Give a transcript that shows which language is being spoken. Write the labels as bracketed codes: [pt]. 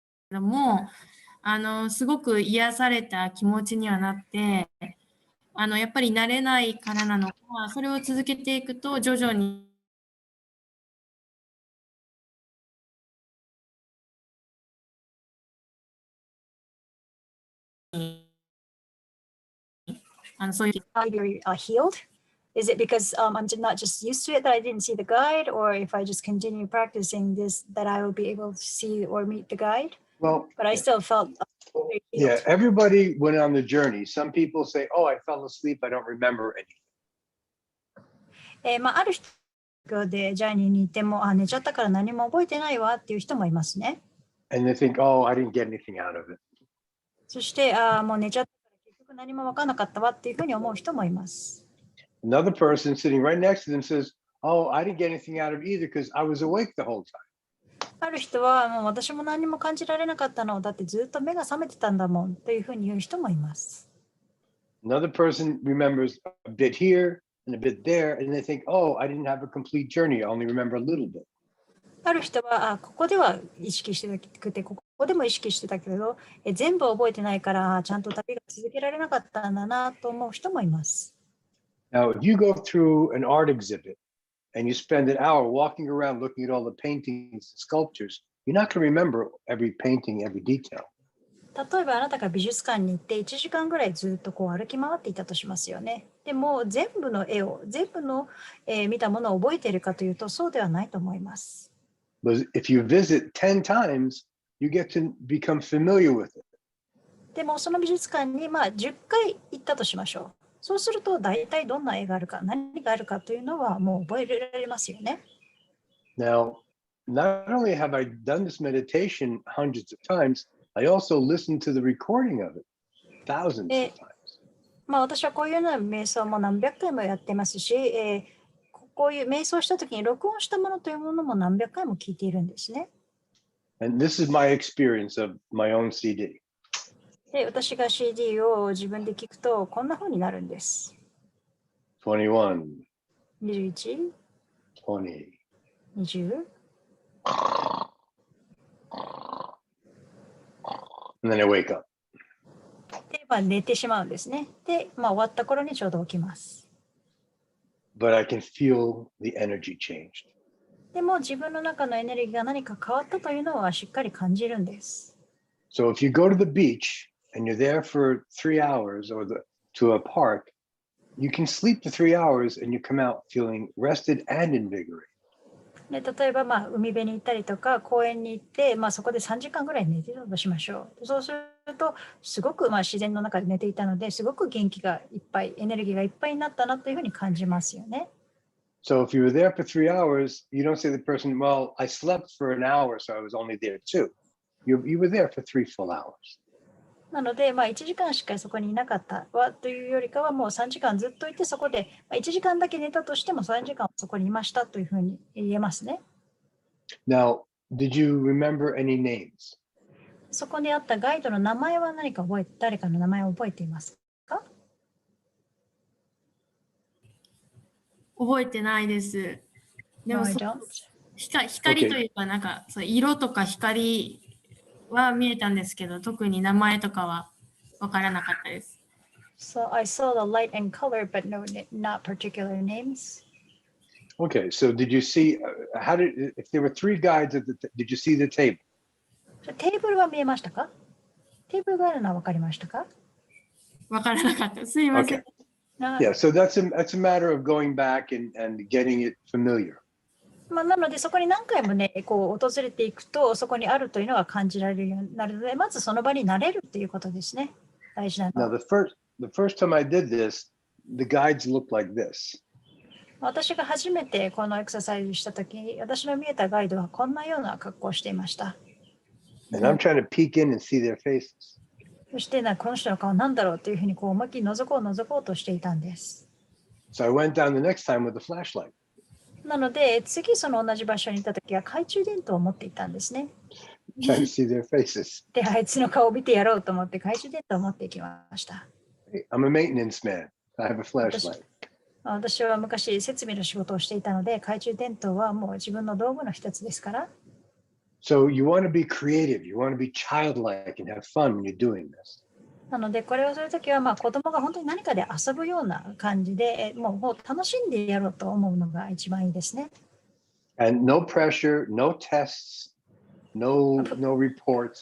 [ja] ども、すごく癒された気持ちにはなって、やっぱり慣れないからなのか、それを続けていくと徐々にそういう [en] healed? Is it because I'm not just used to it that I didn't see the guide, or if I just continue practicing this, that I will be able to see or meet the guide? Well, But I still felt very yeah, healed. everybody went on the journey. Some people say, "Oh, I fell asleep. I don't remember anything." [ja] ある人でジャーニーにいても、寝ちゃったから何も覚えてないわっていう人もいますね。 [en] And they think, "Oh, I didn't get anything out of it." [ja] そして、もう寝ちゃったから結局何も分からなかったわっていうふうに思う人もいます。 [en] Another person sitting right next to them says, "Oh, I didn't get anything out of it either because I was awake the whole time." [ja] ある人はもう私も何も感じられなかったのだってずっと目が覚めてたんだもんというふうに言う人もいます。 [en] Another person remembers a bit here and a bit there, and they think, "Oh, I didn't have a complete journey. I only remember a little bit." [ja] ある人はここでは意識してなくてここでも意識してたけど全部覚えてないからちゃんと旅が続けられなかったんだなと思う人もいます。 [en] Now, if you go through an art exhibit and you spend an hour walking around looking at all the paintings and sculptures, you're not going to remember every painting, every detail. [ja] 例えばあなたが美術館に行って1時間ぐらいずっと歩き回っていたとしますよね。でも全部の絵を全部の、見たものを覚えているかというとそうではないと思います。 [en] But if you visit 10 times, you get to become familiar with it. [ja] でもその美術館に10回行ったとしましょう。そうすると大体どんな絵があるか何があるかというのはもう覚えられますよね。 [en] Now, not only have I done this meditation hundreds of times, I also listened to the recording of it thousands of times. [ja] 私はこういうような瞑想も何百回もやってますし、こういう瞑想した時に録音したものというものも何百回も聞いているんですね。 [en] And this is my experience of my own CD. [ja] で、私が CD を自分で聞くとこんな風になるんです。 [en] 21, [ja] 21、 [en] 20. [ja] 20。 [en] And then I wake up. [ja] で、寝てしまうんですね。で、終わった頃にちょうど起きます。 [en] But I can feel the energy changed. [ja] でも自分の中のエネルギーが何か変わったというのはしっかり感じるんです。 [en] So if you go to the beach and you're there for 3 hours or to a park, you can sleep the 3 hours and you come out feeling rested and invigorated. [ja] で例えば海辺に行ったりとか公園に行って、そこで3時間ぐらい寝てたとしましょう。そうするとすごく自然の中で寝ていたのですごく元気がいっぱいエネルギーがいっぱいになったなというふうに感じますよね。 [en] So if you were there for 3 hours, you don't say to the person, "Well, I slept for an hour, so I was only there 2." You were there for 3 full hours. [ja] なので、1時間しかそこにいなかったわというよりかはもう3時間ずっといてそこで1時間だけ寝たとしても3時間そこにいましたというふうに言えますね。 [en] Now, did you remember any names? [ja] そこにあったガイドの名前は何か誰かの名前を覚えていますか？覚えてないです。でも [en] No, I don't. [ja] 光というかそう色とか光は見えたんですけど、特に名前とかは分からなかったです。 [en] So I saw the light and color, but not particular names. Okay, so did you see if there were 3 guides did you see the table? [ja] テーブルは見えましたか？テーブルがあるのは分かりましたか？分からなかった。すいません。 [en] Okay. Yeah, so that's a matter of going back and getting it familiar. [ja] なのでそこに何回もね訪れていくとそこにあるというのが感じられるようになるのでまずその場に慣れるということですね。大事なのは。 [en] Now the first time I did this, the guides looked like this. [ja] 私が初めてこのエクササイズしたとき、私の見えたガイドはこんなような格好をしていました。 [en] And I'm trying to peek in and see their faces. [ja] そしてこの人の顔なんだろうというふうに思いっきり覗こうとしていたんです。 [en] So I went down the next time with a flashlight. [ja] なので次その同じ場所にいたときは懐中電灯を持っていたんですね。 [en] Trying to see their faces. [ja] で、あいつの顔を見てやろうと思って懐中電灯を持っていきました。 [en] I'm a maintenance man. I have a flashlight. [ja] 私は昔設備の仕事をしていたので懐中電灯はもう自分の道具の一つですから。 [en] So you want to be creative, you want to be childlike and have fun when you're doing this. [ja] なので、これをするときは、子供が本当に何かで遊ぶような感じで、もう楽しんでやろうと思うのが一番いいですね。 [en] And no pressure, no tests, no reports.